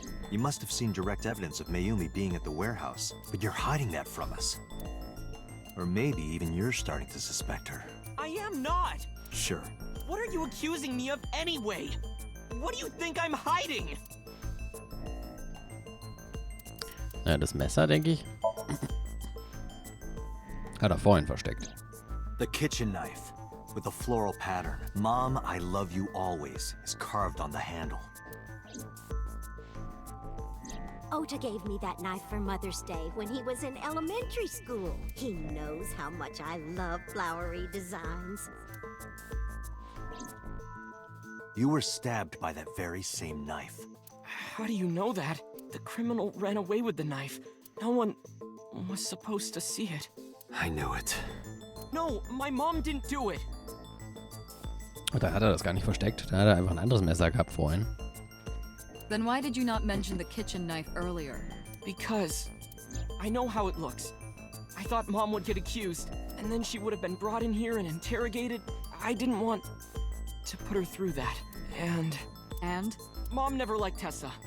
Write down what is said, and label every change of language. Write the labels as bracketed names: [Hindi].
[English] You must have seen direct evidence of Mayumi being at the warehouse, but you're hiding that from us. Or maybe even you're starting to suspect her. I am not. Sure. What are you accusing me of anyway? What do you think I'm hiding? [German] Ja, das Messer, denke ich, hat er vorhin versteckt. [English] The kitchen knife. with a floral pattern. Mom, I love you always is carved on the handle. Ota gave me that knife for Mother's Day when he was in elementary school. He knows how much I love flowery designs. You were stabbed by that very same knife. How do you know that? The criminal ran away with the knife. No one was supposed to see it. I knew it. No, my mom didn't do it. [German] Da hat er das gar nicht versteckt. Da hat er einfach ein anderes Messer gehabt vorhin. [English] Then why did you not mention the kitchen knife earlier? Because I know how it looks. I thought Mom would get accused, and then she would have been brought in here and interrogated. I didn't want to put her through that. And Mom never liked Tessa.